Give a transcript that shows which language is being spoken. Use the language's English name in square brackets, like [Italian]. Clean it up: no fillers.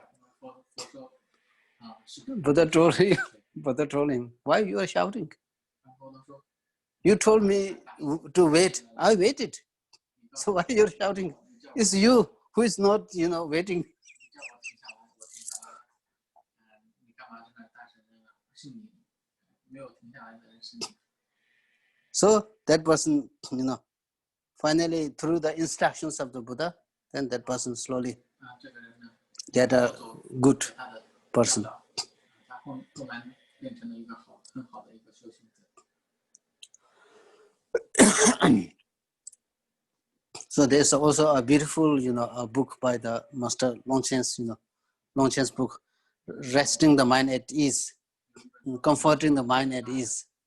[Chinese] 佛说是 [English] Buddha told you, Buddha told him, why you are shouting? 佛都说 You told me to wait. I waited. So why you're shouting? It's you who is not, waiting. [Chinese] 你叫我停下来，我停下来了。你干嘛在那大声呢？是你没有停下来的人是你。 [English] So that person, finally through the instructions of the Buddha, then that person slowly [Chinese] 这个人呢， [English] get a good [Chinese] 他的 [English] person. [Chinese] 他后来变成了一个很好的一个修行者。 [English] So there's also a beautiful, a book by the Master Longchen's, Longchen's book, Resting the Mind at Ease, Comforting the Mind at Ease.